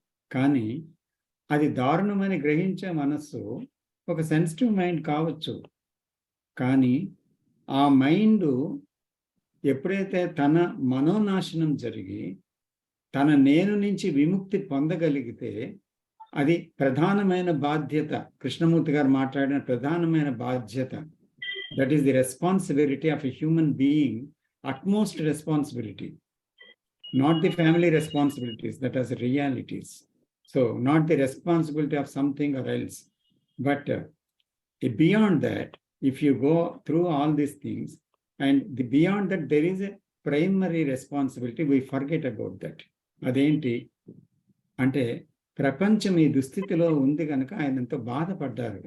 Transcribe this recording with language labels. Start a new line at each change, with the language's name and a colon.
Telugu: కానీ అది దారుణమని గ్రహించే మనస్సు ఒక సెన్సిటివ్ మైండ్ కావచ్చు. కానీ ఆ మైండ్ ఎప్పుడైతే తన మనోనాశనం జరిగి తన నేను నుంచి విముక్తి పొందగలిగితే అది ప్రధానమైన బాధ్యత. కృష్ణమూర్తి గారు మాట్లాడిన ప్రధానమైన బాధ్యత.
English: That is the responsibility of a human being, utmost responsibility, not the family responsibilities, that are realities. So not the responsibility of something or else, but beyond that, if you go through all these things, and beyond that there is a primary responsibility, we forget about that.
Telugu: అదేంటి అంటే ప్రపంచం ఈ దుస్థితిలో ఉంది కనుక ఆయన ఎంతో బాధపడ్డారు.